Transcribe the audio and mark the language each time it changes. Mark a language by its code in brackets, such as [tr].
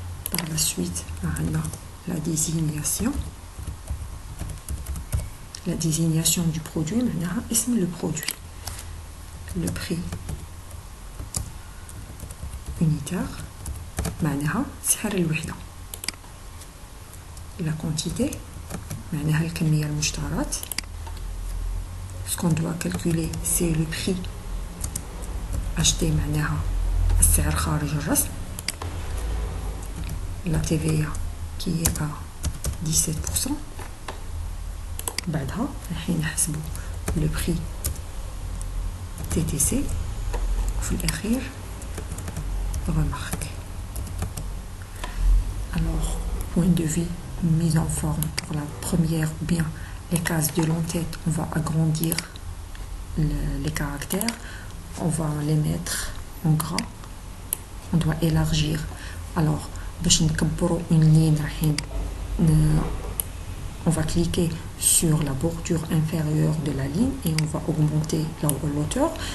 [fr] Par la suite, on a la désignation. La désignation du produit, [ar] معناها اسم [fr] le produit. Le prix unitaire, [ar] معناها سعر الوحدة. [fr] La quantité, [ar] معناها الكمية المشترات. [fr] Ce qu'on doit calculer, c'est le prix acheté, [ar] معناها السعر خارج الرسم. [fr] La TVA qui est à 17%. [ar] بعدها رايحين نحسبوا [fr] le prix TTC. [ar] وفي الأخير remarque. [fr] Alors, point de vue mise en forme pour la première ou bien les cases de l'entête, on va agrandir les caractères, on va les mettre en gras, on doit élargir. Alors [ar] باش نكبروا [fr] une ligne on va cliquer sur la bordure inférieure de la ligne et on va augmenter la hauteur.